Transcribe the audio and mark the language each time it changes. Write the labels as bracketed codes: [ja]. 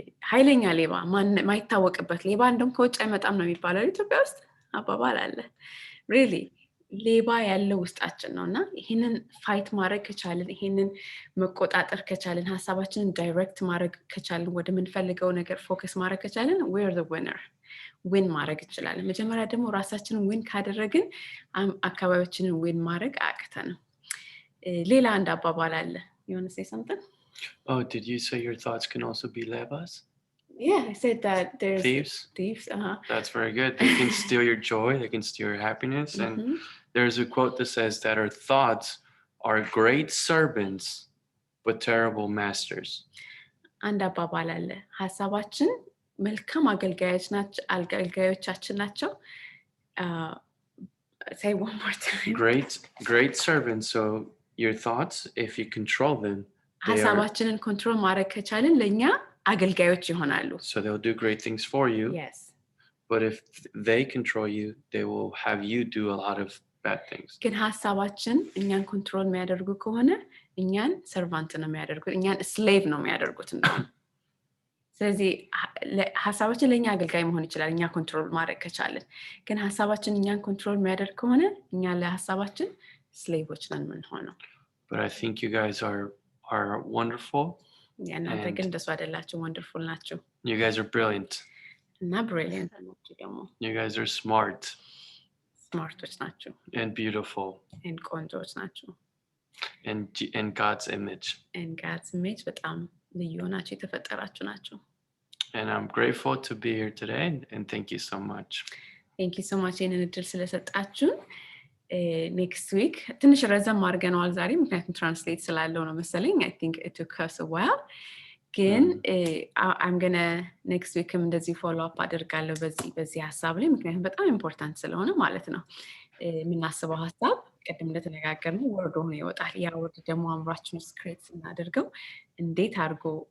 [am] ኃይለኛ ሌባ ማይታወቅበት ሌባ እንደውም ከውጭ አይመጣም ነው የሚባለው ኢትዮጵያ ውስጥ አባባል አለ። ሪሊ ሌባ ያለው ውስጣችን ነው እና ይሄንን ፋይት ማድረግ ከቻልን ይሄንን መቆጣጠር ከቻልን ሀሳባችንን ዳይሬክት ማድረግ ከቻልን ወደ ምንፈልገው ነገር ፎከስ ማድረግ ከቻልን [en] we are the winner [am] ዊን ማድረግ እንችላለን። መጀመሪያ ደግሞ ራሳችንን ዊን ካደረግን አካባቢያችንን ዊን ማድረግ አያቅተንም። ሌላ አንድ አባባል አለ። [en] You want to say something? Oh, did you say your thoughts can also be lebas? Yeah, I said that there's thieves. That's very good. They can steal your joy, they can steal your happiness. And there's a quote that says that our thoughts are great servants but terrible masters. [am] አንድ አባባል አለ። ሀሳባችን መልካም አገልጋዮቻችን ናቸው። [en] Say one more time. Great servants. So your thoughts, if you control them, [am] ሀሳባችንን ኮንትሮል ማድረግ ከቻልን ለኛ አገልጋዮች ይሆናሉ። [en] So they'll do great things for you. Yes. But if they control you, they will have you do a lot of bad things. [am] ግን ሀሳባችን እኛን ኮንትሮል የሚያደርጉ ከሆነ እኛን ሰርቫንት ነው የሚያደርጉት፣ እኛን ስሌቭ ነው የሚያደርጉት እንደውም። ስለዚህ ሀሳባችን ለእኛ አገልጋይ መሆን ይችላል እኛ ኮንትሮል ማድረግ ከቻልን። ግን ሀሳባችን እኛን ኮንትሮል የሚያደርግ ከሆነ እኛ ለሀሳባችን ስሌቮች ነን የምንሆነው። [en] But I think you guys are wonderful. [am] እናንተ ግን እንደሱ አይደላችሁ፣ ወንደርፉል ናችሁ። [en] You guys are brilliant. [am] እና ብሪሊየንት ናችሁ ደግሞ። [en] You guys are smart. [am] ስማርቶች ናችሁ። [en] And beautiful. [am] And ቆንጆች ናችሁ። [en] And God's image. And God's image [am] በጣም ልዩ ናችሁ፣ የተፈጠራችሁ ናችሁ። [en] And I'm grateful to be here today and thank you so much. Thank you so much [am] ይህንን እድል ስለሰጣችሁን። ኔክስት ዊክ ትንሽ ረዘም አድርገነዋል ዛሬ፣ ምክንያቱም ትራንስሌት ስላለው ነው መሰለኝ። [en] I think it took us a while. [am] ግን [en] I'm gonna next [am] weekም እንደዚህ ፎሎ አፕ አደርጋለሁ በዚህ ሀሳብ ላይ፣ ምክንያቱም በጣም ኢምፖርታንት ስለሆነ ማለት ነው። የምናስበው ሀሳብ ቅድም እንደተነጋገርነው ወርድ ሆኖ ይወጣል። ያ ወርድ ደግሞ አእምሯችን ውስጥ ክሬት ስናደርገው እንዴት አድርጎ